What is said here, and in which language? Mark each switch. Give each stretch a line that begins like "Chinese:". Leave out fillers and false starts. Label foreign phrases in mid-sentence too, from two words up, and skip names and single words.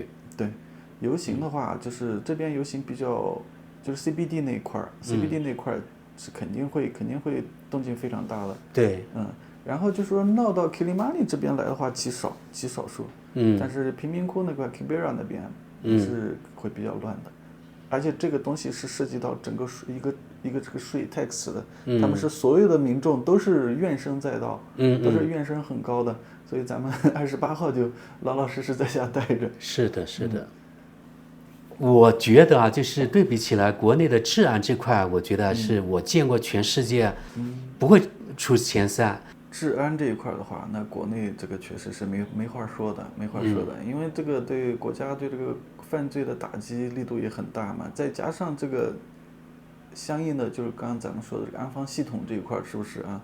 Chinese: 對，遊行的話，就是這邊遊行比較，就是 CBD 那一塊，CBD 那塊是肯定會動靜非常大的。對，然後就說鬧到 Kilimani 這邊來的話，極少數。但是貧民窟那塊 Kibera 那邊是會比較亂的，而且這個東西是涉及到整個一個這個稅 tax 的，他們是所有的民眾都是怨聲載道，都是怨聲很高的，所以咱們28號就老老實實在家待着。是的，是的。我覺得啊，就是對比起來，國內的治安這塊，我覺得是我見過全世界不會出前3。治安這一塊的話，那國內這個確實是沒話說的，因為這個對國家對這個犯罪的打擊力度也很大嘛，再加上這個相應的就是剛剛咱們說的這個安防系統這一塊，是不是啊？